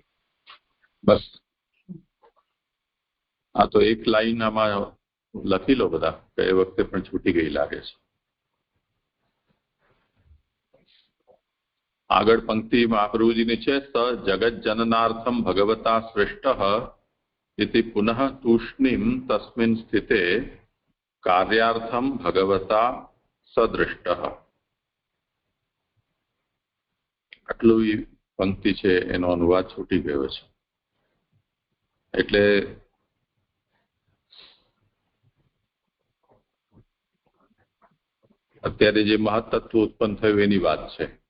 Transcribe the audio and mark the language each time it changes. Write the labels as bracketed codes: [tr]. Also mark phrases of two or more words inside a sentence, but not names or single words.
[gu] બસ આ તો એક લાઈન આમાં લખી લો બધા, એ વખતે પણ છૂટી ગઈ લાગે છે। આગળ પંક્તિ મહાપ્રભુજીની છે, [sa] સ જગત જનનાર્થમ ભગવતા સૃષ્ટઃ इति पुनः तूष्णीम तस्मिन् स्थिते कार्यार्थम भगवता सदृष्टः। [gu] આટલું પંક્તિ છે એનો અનુવાદ છૂટી ગયો છે। એટલે અત્યારે જે મહત્તત્વ ઉત્પન્ન થયું એની વાત છે।